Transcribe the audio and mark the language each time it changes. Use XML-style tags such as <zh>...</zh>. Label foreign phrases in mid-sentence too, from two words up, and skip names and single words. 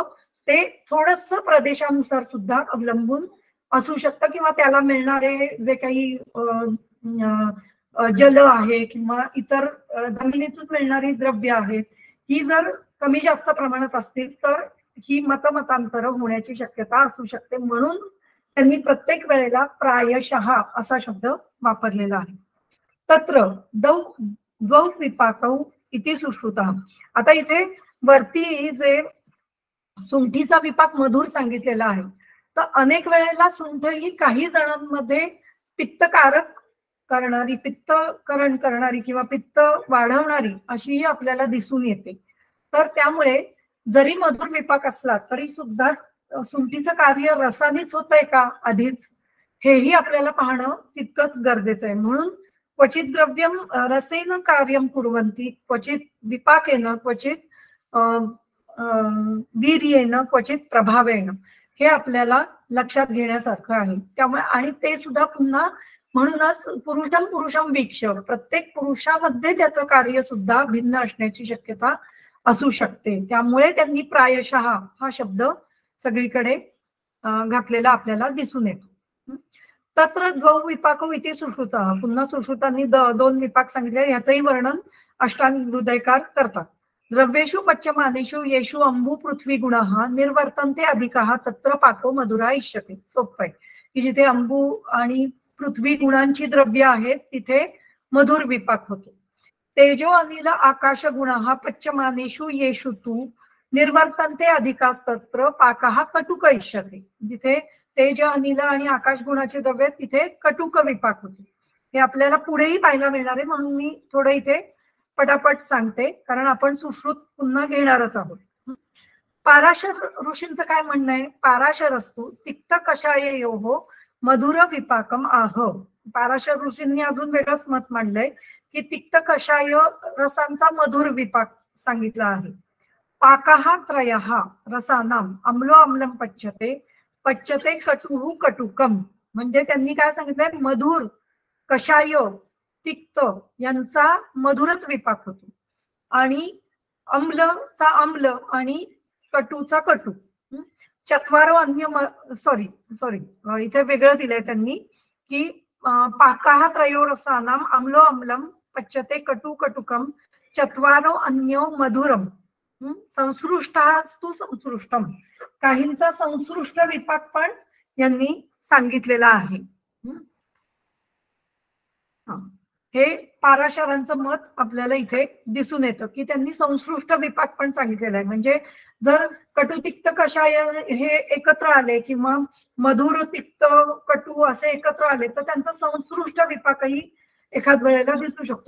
<mr>ते थोडस प्रदेशानुसार सुद्धा अवलंबून असू शकतं, किंवा त्याला मिळणारे जे काही जल आहे किंवा इतर जमिनीतून मिळणारी द्रव्य आहेत ही जर कमी जास्त प्रमाणात असतील तर ही मतमतांतर होण्याची शक्यता असू शकते. म्हणून त्यांनी प्रत्येक वेळेला प्रायशः असा शब्द वापरलेला आहे.</mr> <sa>तत्र द्वौ विपाकौ इति सुश्रुतः.</sa> <mr>आता इथे वरती जे सुंठीचा विपाक मधुर सांगितलेला आहे, तर अनेक वेळेला सुंठ ही काही जणांमध्ये पित्तकारक करणारी, पित्तकरण करणारी किंवा पित्त वाढवणारी अशीही आपल्याला दिसून येते. तर त्यामुळे जरी मधुर विपाक असला तरी सुद्धा सुंठीचं कार्य रसानेच होतंय का आधीच, हेही आपल्याला पाहणं तितकंच गरजेचं आहे.</mr> <sa>म्हणून क्वचित द्रव्यम रसेन कार्यम कुर्वन्ति, क्वचित विपाकेन, क्वचित वीर्येण क्वचित प्रभावेण</sa> <mr>हे आपल्याला लक्षात घेण्यासारखं आहे. त्यामुळे आणि ते सुद्धा पुन्हा म्हणूनच</mr> <sa>पुरुषम पुरुषम वीक्ष</sa> <mr>प्रत्येक पुरुषामध्ये त्याचं कार्य सुद्धा भिन्न असण्याची शक्यता असू शकते. त्यामुळे त्यांनी प्रायशः हा शब्द सगळीकडे घातलेला आपल्याला दिसून येतो.</mr> <sa>तत्र द्वौ विपाको इति सुश्रुतः</sa> <mr>पुन्हा सुश्रुतांनी 2 विपाक सांगितले. याचंही वर्णन अष्टांग हृदयकार करतात.</mr> <sa>द्रव्येषु पच्यमानेषु येषु अंबू पृथ्वी गुणः निर्वर्तन्ते अधिकः तत्र पाको मधुरा इष्यते.</sa> <mr>सोपं आहे की जिथे अंबू आणि पृथ्वी गुणांची द्रव्य आहेत तिथे मधुर विपाक होतो.</mr> <sa>तेजो अनिल आकाश गुणः पच्यमानेषु येषु तु निर्वर्तन्ते अधिकास्तत्र पाकः कटुक इष्यते.</sa> <mr>जिथे तेज अनिल आणि आकाश गुणाचे द्रव्य तिथे कटुक विपाक होते. हे आपल्याला पुढेही पाहायला मिळणार आहे म्हणून मी थोडं इथे पटापट सांगते कारण आपण सुश्रुत पुन्हा घेणारच आहोत. पाराशर ऋषींचं काय म्हणणं आहे?</mr> <sa>पाराशरस्तु तिक्त कषाययोः मधुर विपाकम आह.</sa> <mr>पाराशर ऋषींनी अजून वेगळंच मत मांडलंय की तिक्त कषाय रसांचा मधुर विपाक सांगितला आहे.</mr> <sa>पाकः त्रयः रसानाम अम्लो अम्लम पच्यते पच्यते कटुः कटुकम.</sa> <mr>म्हणजे त्यांनी काय सांगितलंय? मधुर, कषाय, तिक्त यांचा मधुरच विपाक होतो आणि अम्लचा अम्ल आणि कटूचा कटू.</mr> <sa>चत्वारो अन्य</sa> <mr>सॉरी इथे वेगळं दिलंय त्यांनी की</mr> <sa>पाकः त्रयो रसानाम अम्लो अम्लम पच्यते कटू कटुकम चत्वारो अन्यो मधुरम संसृष्टास्तु संसृष्टम.</sa> <mr>काहींचा संसृष्ट विपाक पण यांनी सांगितलेला आहे. हे पाराशरांचं मत आपल्याला इथे दिसून येतं की त्यांनी संसृष्ट विपाक पण सांगितलेला आहे. म्हणजे जर कटू तिक्त कषाय हे एकत्र आले किंवा मधुर तिक्त कटू असे एकत्र आले तर त्यांचा संसृष्ट विपाकही एखाद वेळेला दिसू शकतो.</mr>